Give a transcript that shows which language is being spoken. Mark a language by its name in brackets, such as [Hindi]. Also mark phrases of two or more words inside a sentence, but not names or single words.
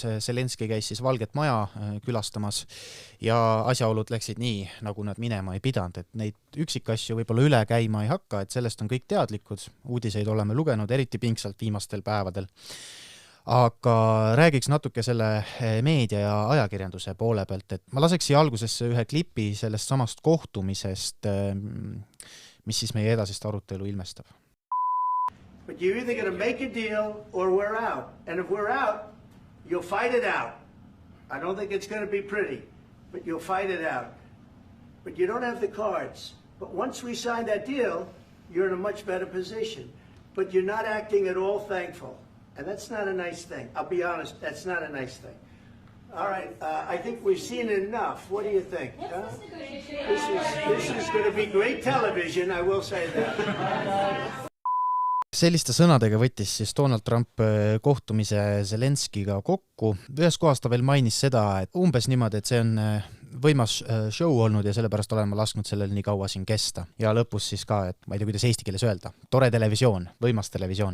[Estonian] Zelenski käis siis Valget Maja külastamas ja asjaolud läksid nii, nagu nad minema ei pidanud, et neid üksikasju võib-olla üle käima ei hakka, et sellest on kõik teadlikud. Uudiseid oleme lugenud eriti pingsalt viimastel päevadel. Aga räägiks natuke selle meedia ja ajakirjanduse poole pealt, et ma laseks siia algusesse ühe klipi sellest samast kohtumisest, mis siis meie edasist arutelu ilmestab. [English] But you're either going to make a deal or we're out. And if we're out, you'll fight it out. I don't think it's going to be pretty, but you'll fight it out. But you don't have the cards. But once we sign that deal, you're in a much better position. But you're not acting at all thankful. And that's not a nice thing. I'll be honest, that's not a nice thing. All right, I think we've seen enough. What do you think? Huh? This is going to be great television, I will say that. [Estonian] selliste sõnadega võttis siis Donald Trump kohtumise Zelenskiga kokku. Ühes kohas ta veel mainis seda, et umbes niimoodi, et see on võimas show olnud ja sellepärast olen ma lasknud sellel nii kaua siin kesta. Ja lõpus siis ka, et ma ei tea, kuidas eesti keeles öelda, tore televisioon, võimas televisioon.